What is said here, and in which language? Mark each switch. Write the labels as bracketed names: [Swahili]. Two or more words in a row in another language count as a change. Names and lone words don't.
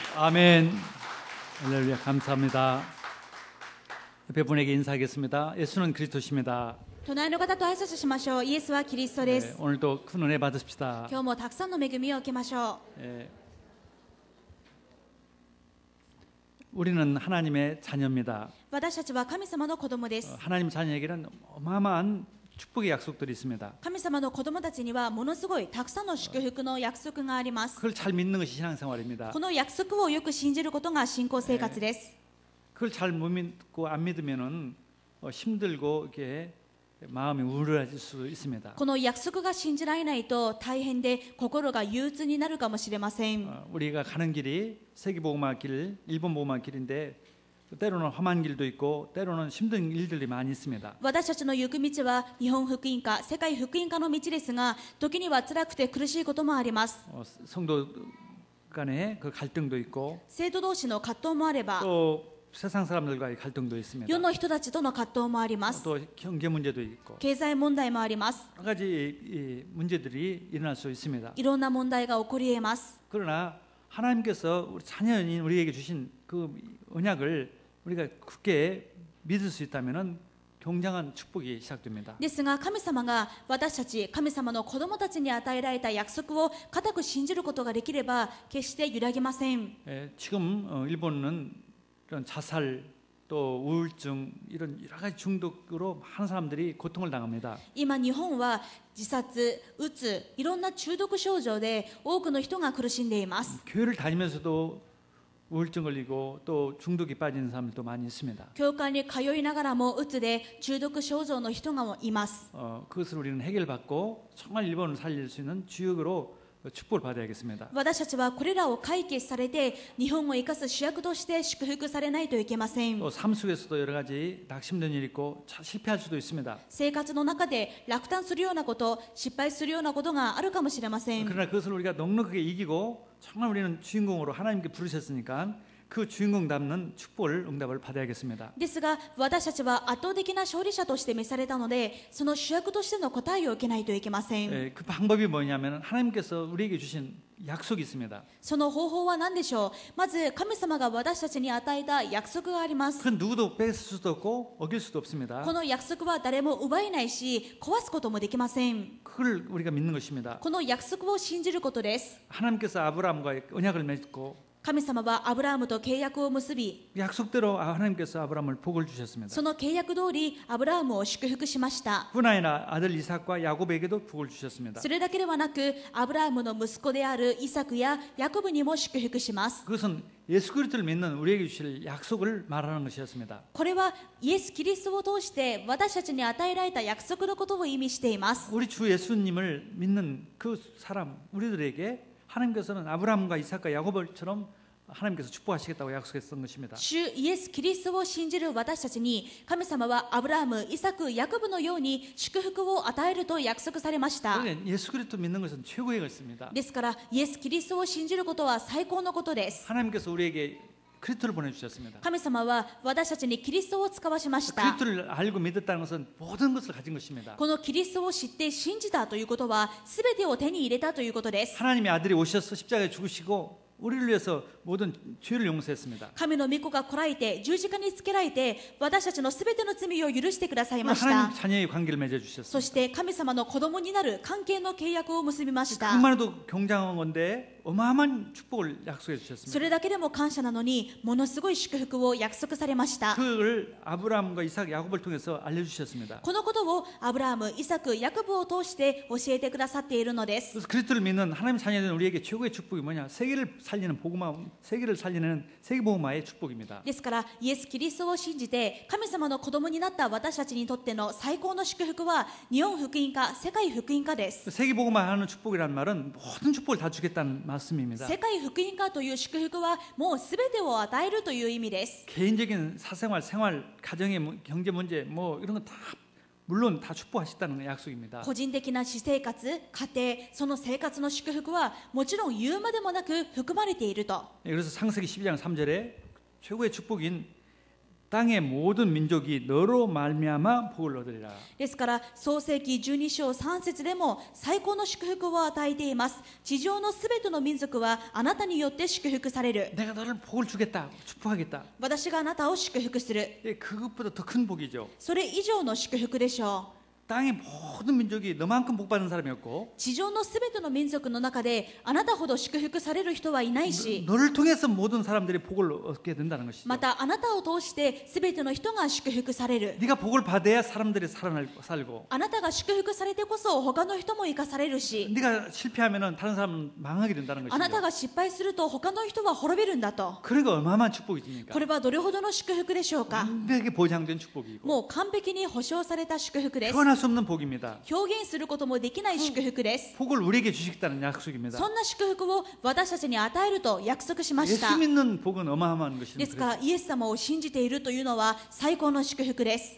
[Korean] 아멘. 할렐루야. 감사합니다. 옆에 분에게 인사하겠습니다. 예수는 그리스도십니다. [Japanese] 隣の方と挨拶しましょう。イエスはキリストです。 [Korean] 오늘도 큰 은혜 받으십시다. [Japanese] 今日もたくさんの恵みを受けましょう。 [Korean] 우리는 하나님의 자녀입니다. [Japanese] 私たちは神様の子供です。 [Korean] 하나님 자녀에게는 어마어마한 축복의 약속들이 있습니다. [Japanese] 神様の子供たちにはものすごいたくさんの祝福の約束があります。 [Korean] 그걸 잘 믿는 것이 신앙생활입니다. [Japanese] この約束をよく信じることが信仰生活です。 [Korean] 그걸 잘 못 믿고 안 믿으면은 힘들고 이렇게 마음이 우울해질 수 있습니다. [Japanese] この約束が信じられないと大変で心が憂鬱になるかもしれません。 [Korean] 우리가 가는 길이 세계복음화 길, 일본복음화 길인데 때로는 험한 길도 있고 때로는 힘든 일들이 많이 있습니다. [Japanese] 私たちの行く道は日本福音化、世界福音化の道ですが、時には辛くて苦しいこともあります。 [Korean] 성도 간의 그 갈등도 있고 [Japanese] 生徒同士の葛藤もあれば、 [Korean] 또 세상 사람들과의 갈등도 있습니다. [Japanese] 世の人たちとの葛藤もあります。 [Korean] 또 경제 문제도 있고 [Japanese] 経済問題もあります。 [Korean] 여러 가지 이 문제들이 일어날 수 있습니다. [Japanese] いろんな問題が起こり得ます。 [Korean] 그러나 하나님께서 우리 자녀인 우리에게 주신 그 언약을 우리가 굳게 믿을 수 있다면은 굉장한 축복이 시작됩니다. [Japanese] ですが神様が私たち神様の子供たちに与えられた約束を固く信じることができれば決して揺らぎません。 [Korean] 지금 일본은 이런 자살 또 우울증 이런 여러 가지 중독으로 많은 사람들이 고통을 당합니다. [Japanese] 今日本は自殺、うつ、いろんな中毒症状で多くの人が苦しんでいます。 [Korean] 교회를 다니면서도 우울증 걸리고 또 중독에 빠지는 사람들도 많이 있습니다. [Japanese] 教会に通いながらもうつで中毒症状の人がいます。 [Korean] 그것을 우리는 해결받고 정말 일본을 살릴 수 있는 주역으로 축복을 받아야겠습니다. [Japanese] 私たちはこれらを解決されて日本を生かす主役として祝福されないといけません。 [Korean] 또 삶 속에서도 여러 가지 낙심된 일이 있고 실패할 수도 있습니다. [Japanese] 生活の中で落胆するようなこと、失敗するようなことがあるかもしれません。 [Korean] 그러나 그것을 우리가 넉넉하게 이기고 정말 우리는 주인공으로 하나님께 부르셨으니까 그 주인공 담는 축복을 응답을 받아야겠습니다. [Japanese] ですが私たちは圧倒的な勝利者として召されたのでその主役としての答えを受けないといけません。 [Korean] 그 방법이 뭐냐면 하나님께서 우리에게 주신 약속이 있습니다. [Japanese] その方法は何でしょう。まず神様が私たちに与えた約束があります。 [Korean] 그건 누구도 뺏을 수도 없고 어길 수도 없습니다. [Japanese] この約束は誰も奪えないし壊すこともできません。 [Korean] 그걸 우리가 믿는 것입니다. [Japanese] この約束を信じることです。 [Korean] 하나님께서 아브라함과 언약을 맺고 [Japanese] 神様はアブラハムと契約を結び [Korean] 약속대로 하나님께서 아브라함을 복을 주셨습니다. [Japanese] その契約通りアブラハムを祝福しました。 [Korean] 뿐 아니라 아들 이삭과 야곱에게도 복을 주셨습니다. [Japanese] それだけではなくアブラハムの息子であるイサクやヤコブにも祝福します。 [Korean] 그것은 예수 그리스도를 믿는 우리에게 주실 약속을 말하는 것이었습니다. [Japanese] これはイエス・キリストを通して私たちに与えられた約束のことを意味しています。 [Korean] 우리 주 예수님을 믿는 그 사람 우리들에게 하나님께서는 아브라함과 이삭과 야곱처럼 하나님께서 축복하시겠다고 약속했던 것입니다. [Japanese] 主イエス・キリストを信じる私たちに神様はアブラハム、イサク、ヤコブのように祝福を与えると約束されました。 [Korean] 그러니까 예수 그리스도 믿는 것은 최고의 것입니다. [Japanese] ですからイエス・キリストを信じることは最高のことです。 [Korean] 하나님께서 우리에게 그리스도를 보내주셨습니다. [Japanese] 神様は私たちにキリストを使わしました。 [Korean] 그리스도를 알고 믿었다는 것은 모든 것을 가진 것입니다. [Japanese] このキリストを知って信じたということは全てを手に入れたということです。 [Korean] 하나님의 아들이 오셔서 십자가에 죽으시고 우리를 위해서 모든 죄를 용서했습니다. [Japanese] 神の御子が来られて十字架につけられて私たちの全ての罪を許してくださいました。 [Korean] 하나님 자녀의 관계를 맺어주셨습니다. [Japanese] そして神様の子供になる関係の契約を結びました。 [Korean] 그것만 해도 굉장한 건데 어마어마한 축복을 약속해 [Japanese] そ [Korean] 주셨습니다. [Japanese] れだけでも感謝なのにものすごい祝福を約束されました。 [Korean] 그걸 아브라함과 이삭, 야곱을 통해서 알려주셨습니다. [Japanese] このことをアブラハム、イサク、ヤコブを通して教えてくださっているのです。 [Korean] 그래서 그리스도를 믿는 하나님 자녀된 우리에게 최고의 축복이 뭐냐? 세계를 살리는 복음화, 세계를 살리는 세계복음화의 축복입니다. [Japanese] ですからイエス・キリストを信じて神様の子供になった私たちにとっての最高の祝福は日本福音化、世界福音化です。 [Korean] 세계복음화하는 축복이라는 말은 모든 축복을 다 주겠다는 말씀입니다. [Japanese] 世界福音化という祝福はもうすべてを与えるという意味です。 [Korean] 개인적인 사생활, 생활, 가정의 경제 문제 뭐 이런 건 다 물론 다 축복하셨다는 약속입니다. [Japanese] 個人的な私生活、家庭、その生活の祝福はもちろん言うまでもなく含まれていると。 [Korean] 그래서 창세기 12장 3절에 최고의 축복인 땅의 모든 민족이 너로 말미암아 복을 얻으리라. [Japanese] ですから創世記12章3節でも最高の祝福を与えています。地上のすべての民族はあなたによって祝福される。 [Korean] 내가 너를 복을 주겠다. 축복하겠다. [Japanese] 私があなたを祝福する。 [Korean] 그것보다 더 큰 복이죠. [Japanese] それ以上の祝福でしょう。 [Korean] 땅의 모든 민족이 너만큼 복 받는 사람이 없고 [Japanese] 地上のすべての民族の中であなたほど祝福される人はいないし、 [Korean] 너를 통해서 모든 사람들이 복을 얻게 된다는 것이죠. [Japanese] またあなたを通してすべての人が祝福される。 [Korean] 네가 복을 받아야 사람들이 살고 [Japanese] あなたが祝福されてこそ他の人も生かされるし、 [Korean] 네가 실패하면은 다른 사람은 망하게 된다는 [Japanese] あなた [Korean] 것이죠. [Japanese] が失敗すると他の人は滅びるんだと。 [Korean] 그러니까 얼마만 축복이십니까? [Japanese] これはどれほどの祝福でしょうか。 [Korean] 완벽하게 보장된 축복이고 [Japanese] もう完璧に保証された祝福です。 [Korean] 표현할 수 없는 복입니다. [Japanese] 表現することもできない祝福です。 [Korean] 복을 우리에게 주시겠다는 약속입니다. [Japanese] そんな祝福を私たちに与えると約束しました。 [Korean] 예수 믿는 복은 어마어마한 [Japanese] で [Korean] 것입니다. [Japanese] すからイエス様を信じているというのは最高の祝福です。